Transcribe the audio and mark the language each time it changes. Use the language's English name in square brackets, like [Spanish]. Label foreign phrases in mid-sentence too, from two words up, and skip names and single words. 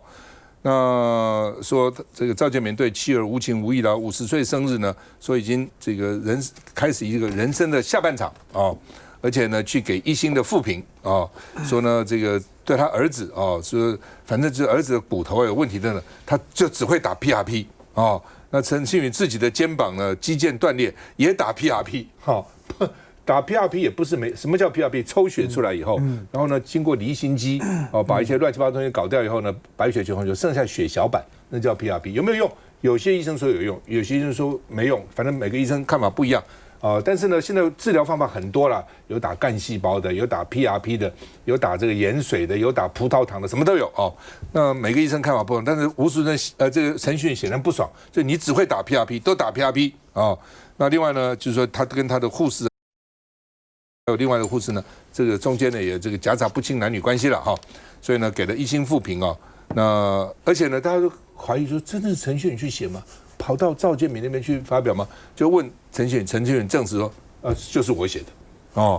[Chinese] 那說這個趙建明對妻兒無情無義了，50歲生日呢，說已經這個開始一個人生的下半場哦，而且呢去給一心的負評哦，說呢這個對他兒子哦，說反正就是兒子的骨頭有問題的呢，他就只會打 PRP 哦。那陳信宇自己的肩膀呢肌腱斷裂，也打 PRP 哈。打 PRP 也不是什麼叫 PRP？抽血出來以後，然後呢，經過離心機哦，把一些亂七八糟東西搞掉以後呢，白血球就剩下血小板，那叫 PRP。有沒有用？有些醫生說有用，有些醫生說沒用，反正每個醫生看法不一樣啊。但是呢，現在治療方法很多了，有打幹細胞的，有打 PRP 的，有打這個鹽水的，有打葡萄糖的，什麼都有哦。那每個醫生看法不同，但是吴淑珍這個陳信宇顯然不爽，就你只會打 PRP， 都打 PRP 哦。那另外呢，就是說他跟他的護士。還有另外的護士呢，這個中間呢也這個夾雜不清男女關係了哈，所以呢給了一星負評哦。那而且呢，大家都懷疑說，真的是陳信宇去寫嗎？跑到趙建明那邊去發表嗎？就問陳信宇，陳信宇證實說，就是我寫的哦。